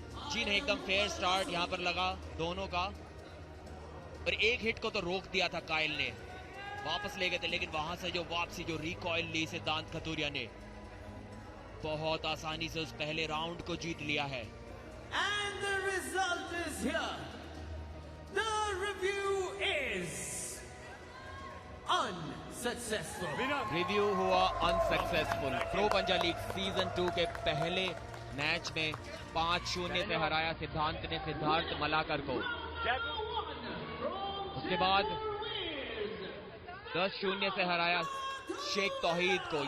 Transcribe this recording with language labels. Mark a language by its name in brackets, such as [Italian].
[Hindi] जी नहीं, एकदम fair start यहां पर लगा दोनों का, पर एक हिट को तो रोक दिया था काइल ने, वापस ले गए थे, लेकिन वहां से जो वापसी, जो रिकॉइल ली सिद्धांत कथूरिया ने, बहुत आसानी से उस पहले राउंड को जीत लिया है। [English] And the result is here. The review is unsuccessful. [Hindi] Review हुआ अनसक्सेसफुल। प्रो पंजा लीग सीजन 2 के पहले मैच में 5-0 से हराया सिद्धांत ने सिद्धार्थ मलाकर को। उसके बाद 10-0 से हराया शेख तौहीद को।